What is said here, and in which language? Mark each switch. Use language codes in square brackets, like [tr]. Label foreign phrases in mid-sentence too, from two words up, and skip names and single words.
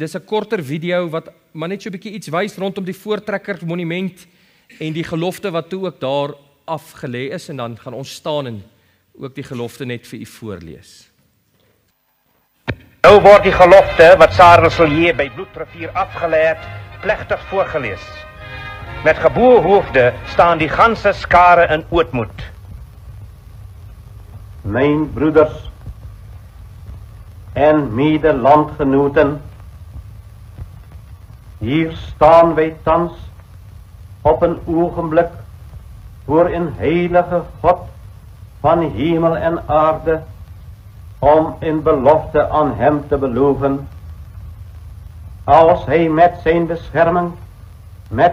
[af] Dis 'n korter video wat maar net so 'n bietjie iets wys rondom die Voortrekker Monument en die gelofte wat toe ook daar afgelê is, en dan gaan ons staan en ook die gelofte net vir U voorlees. Nou word die gelofte wat Sarel Silje by Bloedrivier afgelê het, plegtig voorgelees. Met geboe hoofde staan die ganse skare in ootmoed. [nl] Mijn broeders en medelandgenoten, hier staan wij thans op een ogenblik voor een heilige God van hemel en aarde, om in belofte aan hem te beloven, als hij met zijn bescherming met